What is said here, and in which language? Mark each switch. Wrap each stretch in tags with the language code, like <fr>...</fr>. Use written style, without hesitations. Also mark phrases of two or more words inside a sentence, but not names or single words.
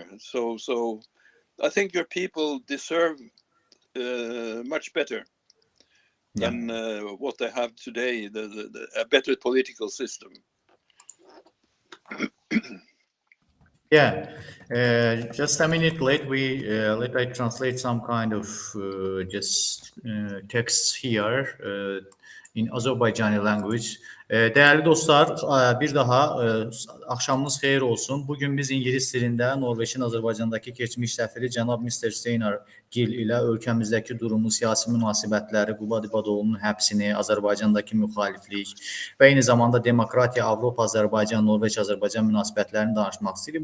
<en>So I think your people deserve much better than what they have today, a better political system. Yeah, just a minute late. Let I translate some kind of just texts here in Azerbaijani language.</en> <az>Değerli dostlar, bir daha akşamınız xeyir olsun. Bugün biz İngilis dilində Norveçin Azərbaycandakı keçmiş səfiri cənab Mr. Steinar Gil ilə ölkəmizdəki durumu, siyasi münasibətləri, Qubad İbadoğlunun həbsini, Azərbaycandakı müxaliflik və eyni zamanda demokratiya, Avropa, Azərbaycan, Norveç, Azərbaycan münasibətlərini danışmaq istəyirik.</az>